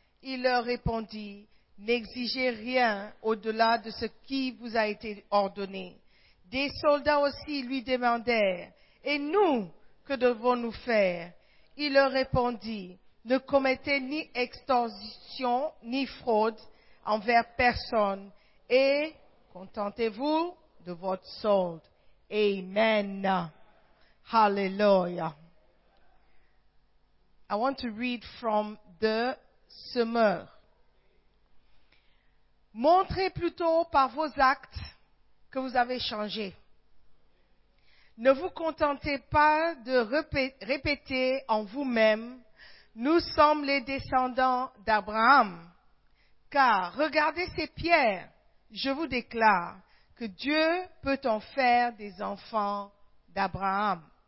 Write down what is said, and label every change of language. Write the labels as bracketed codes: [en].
[fr] Il leur répondit, « N'exigez rien au-delà de ce qui vous a été ordonné. » Des soldats aussi lui demandèrent, « Et nous, que devons-nous faire ?» Il leur répondit, « Ne commettez ni extorsion ni fraude envers personne et contentez-vous de votre solde. » Amen. Hallelujah. [en] I want to read from the Semeur. [fr] Montrez plutôt par vos actes que vous avez changé. Ne vous contentez pas de répéter en vous-même, nous sommes les descendants d'Abraham. Car regardez ces pierres, je vous déclare que Dieu peut en faire des enfants d'Abraham.